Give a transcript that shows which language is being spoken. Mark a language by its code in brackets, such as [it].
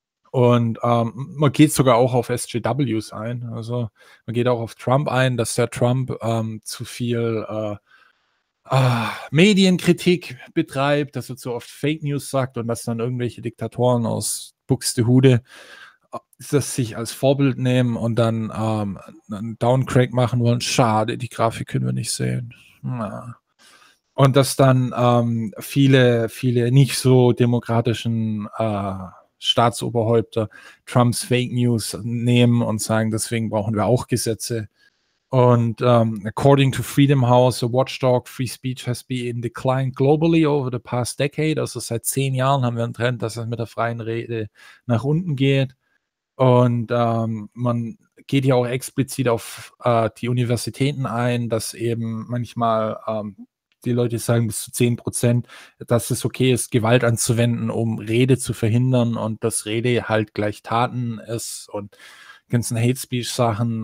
[de] Und man geht sogar auch auf SJWs ein, also man geht auch auf Trump ein, dass der Trump zu viel Medienkritik betreibt, dass er zu oft Fake News sagt und dass dann irgendwelche Diktatoren aus Buxtehude das sich als Vorbild nehmen und dann einen Downcrack machen wollen. Schade, die Grafik können wir nicht sehen. Na. Und dass dann viele nicht so demokratischen Staatsoberhäupter Trumps Fake News nehmen und sagen, deswegen brauchen wir auch Gesetze. [en] Und according to Freedom House, the watchdog free speech has been declined globally over the past decade. [de] Also seit 10 Jahren haben wir einen Trend, dass es mit der freien Rede nach unten geht. Und man geht ja auch explizit auf die Universitäten ein, dass eben manchmal die Leute sagen bis zu 10%, dass es okay ist, Gewalt anzuwenden, um Rede zu verhindern und dass Rede halt gleich Taten ist und ganzen Hate Speech Sachen.